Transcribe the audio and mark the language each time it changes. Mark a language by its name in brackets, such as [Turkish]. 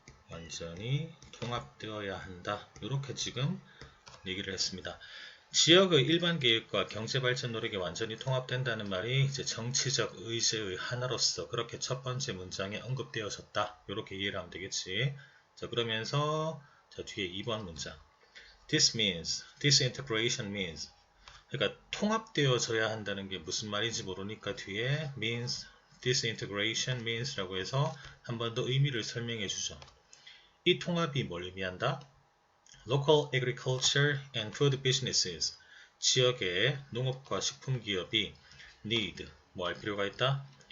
[Korean] 완전히 통합되어야 한다. 이렇게 지금 얘기를 했습니다. 지역의 일반 계획과 경제 발전 노력이 완전히 통합된다는 말이 이제 정치적 의제의 하나로서 그렇게 첫 번째 문장에 언급되어졌다. 이렇게 이해를 하면 되겠지. 자, 그러면서 자, 뒤에 2번 문장. [English] This integration means. [Korean] 그러니까 통합되어져야 한다는 게 무슨 말인지 모르니까 뒤에 means, [English] this integration means [Korean] 라고 해서 한 번 더 의미를 설명해 주죠. 이 통합이 뭘 의미한다? [English] Local agriculture and food businesses, [Korean] 지역의 농업과 식품기업이 [English] need, [Korean] 뭐 할 필요가 있다?